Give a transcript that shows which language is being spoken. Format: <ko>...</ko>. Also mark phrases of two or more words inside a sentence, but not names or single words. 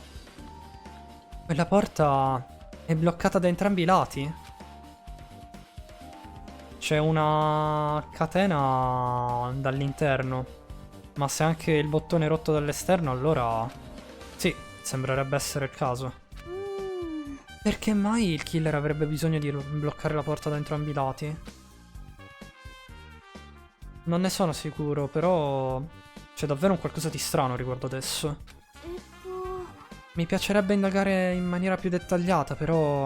<it>quella porta è bloccata da entrambi i lati? C'è una catena dall'interno. Ma se anche il bottone è rotto dall'esterno, allora... sì, sembrerebbe essere il caso.</it> <ja>うーん</ja> <it>Perché mai il killer avrebbe bisogno di bloccare la porta da entrambi i lati? Non ne sono sicuro, però... c'è davvero un qualcosa di strano riguardo adesso.</it> <ja>えっと</ja> <it>Mi piacerebbe indagare in maniera più dettagliata, però...</it>